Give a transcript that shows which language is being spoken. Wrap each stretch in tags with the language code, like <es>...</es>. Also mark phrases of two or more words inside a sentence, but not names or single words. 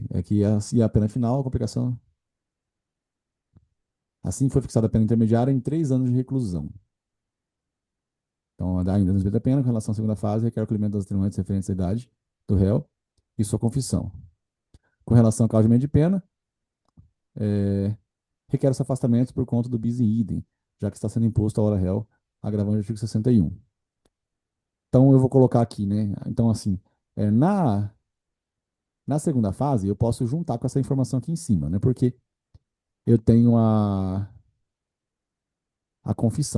<pt>Aqui a pena final, a complicação. Assim foi fixada a pena intermediária em 3 anos de reclusão. Então, ainda nos da pena, com relação à segunda fase, requer o acolhimento das atenuantes referentes à idade do réu e sua confissão. Com relação ao caso de pena, é, requer esse afastamento por conta do</pt> <la>bis in idem,</la> <pt>já que está sendo imposto a hora réu, agravante do artigo 61. Então, eu vou colocar aqui, né? Então, assim, na segunda fase, eu posso juntar com essa informação aqui em cima, né? Porque eu tenho a confissão.</pt>